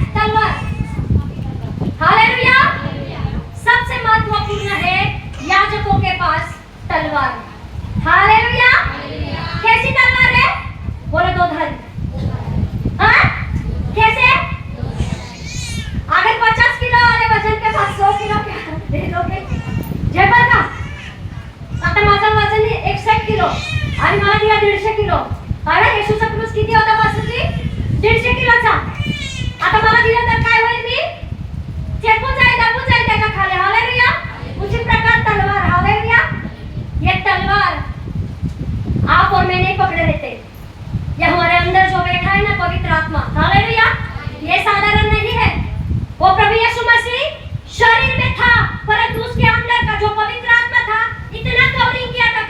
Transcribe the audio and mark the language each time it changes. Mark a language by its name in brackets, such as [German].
[Hindi] तलवार। हालेलुया। सबसे महत्वपूर्ण है याजकों के पास तलवार। हालेलुया। कैसी तलवार है? बोलो, दो धारी। हाँ, कैसे? अगर 50 किलो वाले वजन के पास 100 किलो क्या दे दोगे? [Marathi] जेबर का आता माझा वजन 61 किलो आणि मला दिला 150 किलो। अरे येशूचा क्रूस किती होता पासूनची? 150 किलोचा। आता मला दिला तर काय होईल? मी चेपून जाईल, दाबून जाईल त्याच्या खाली। [Hindi] हालेलुया। उसी प्रकार तलवार। हालेलुया। ये तलवार आप और मैं नहीं पकड़े रहते, ये हमारे अंदर जो बैठा है ना, पवित्र आत्मा। हालेलुया। ये साधारण नहीं है। वो प्रभु यीशु मसीह शरीर में था, परंतु उसके अंदर का जो पवित्र आत्मा था, इतना कवरिंग किया था।